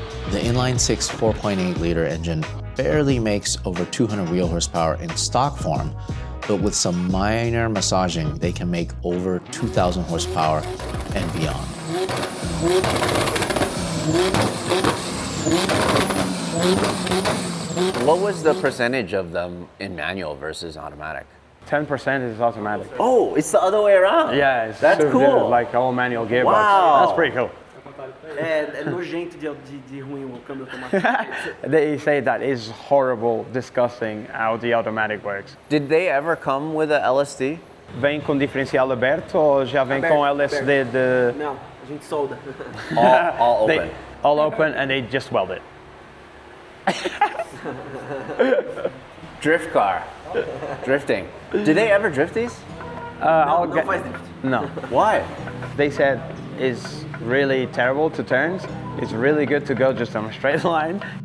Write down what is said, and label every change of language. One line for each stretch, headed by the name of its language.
English: The inline-6 4.8 liter engine barely makes over 200 wheel horsepower in stock form, but with some minor massaging, they can make over 2,000 horsepower and beyond. What was the percentage of them in manual versus automatic? 10% is automatic. Oh, it's the other way around. Yeah, it's that's super cool. good, like all manual gearbox. Wow. That's pretty cool.
Portuguese: É nojento de ruim o câmbio automático.
English: They say that is horrible, disgusting how the automatic works. Did they ever come with a LSD?
Portuguese: Vem com diferencial aberto ou já vem com LSD de... Não, a gente solda.
English: All open. All open and they just weld it. Drift car. Drifting. Did they ever drift these?
Portuguese: Não faz drift.
English: No. Why? They said it's really terrible to turns. It's really good to go just on a straight line.